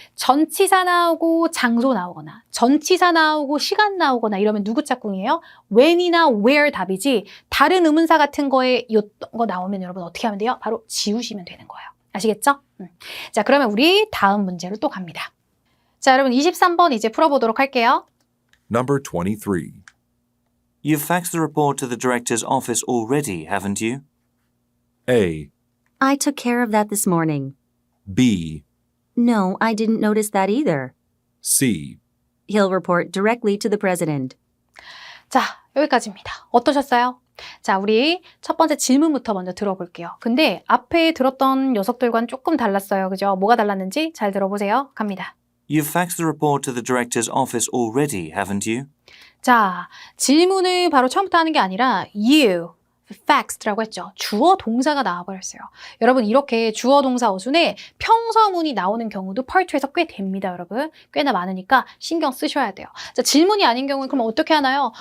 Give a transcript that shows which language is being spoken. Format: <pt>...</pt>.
<ko>전치사 나오고 장소 나오거나 전치사 나오고 시간 나오거나 이러면 누구 짝꿍이에요? when이나 where 답이지 다른 의문사 같은 거에 거 나오면 여러분 어떻게 하면 돼요? 바로 지우시면 되는 거예요. 아시겠죠? 자, 그러면 우리 다음 문제로 또 갑니다. 자, 여러분 23번 이제 풀어보도록 할게요.</ko> <en>Number 23. You've faxed the report to the director's office already, haven't you? A, I took care of that this morning. B, No, I didn't notice that either. C. He'll report directly to the president.</en> <ko>자, 여기까지입니다. 어떠셨어요? 자, 우리 첫 번째 질문부터 먼저 들어볼게요. 근데 앞에 들었던 녀석들과는 조금 달랐어요. 그죠? 뭐가 달랐는지 잘 들어보세요. 갑니다.</ko> <en>You've faxed the report to the director's office already, haven't you?</en> <ko>자, 질문을 바로 처음부터 하는 게 아니라 you, faxed라고 했죠. 주어 동사가 나와버렸어요. 여러분 이렇게 주어 동사 어순에 평서문이 나오는 경우도 파트2에서 꽤 됩니다, 여러분. 꽤나 많으니까 신경 쓰셔야 돼요. 자, 질문이 아닌 경우는 그럼 어떻게 하나요?</ko>